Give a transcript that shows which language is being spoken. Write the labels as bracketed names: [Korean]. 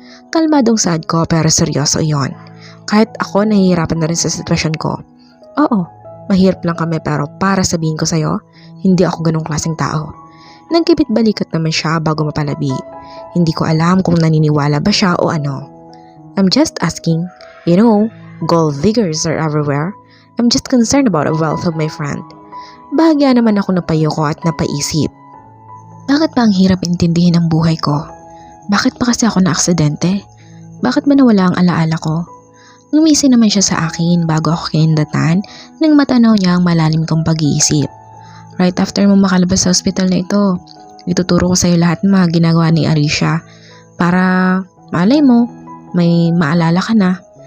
[Filipino] Kalmadong sad ko pero seryoso iyon. Kahit ako nahihirapan na rin sa sitwasyon ko. Oo, mahirap lang kami pero para sabihin ko sa'yo, hindi ako ganong klaseng tao. Nagkipit balikat naman siya bago mapalabi. Hindi ko alam kung naniniwala ba siya o ano. [English] I'm just asking. You know, gold diggers are everywhere. I'm just concerned about the wealth of my friend. [Filipino] Bahagya naman ako napayoko at napaisip. Bakit ba ang hirap intindihin ang buhay ko? Bakit pa kasi ako na-aksidente? Bakit ba nawala ang alaala ko? Ngumisi naman siya sa akin bago ako kinindatan nang matanaw niya ang malalim kong pag-iisip. [English] Right after [Filipino] mo makalabas sa hospital na ito, ituturo ko sa iyo lahat ng mga ginagawa ni Arisha para malay mo, may maalala ka na.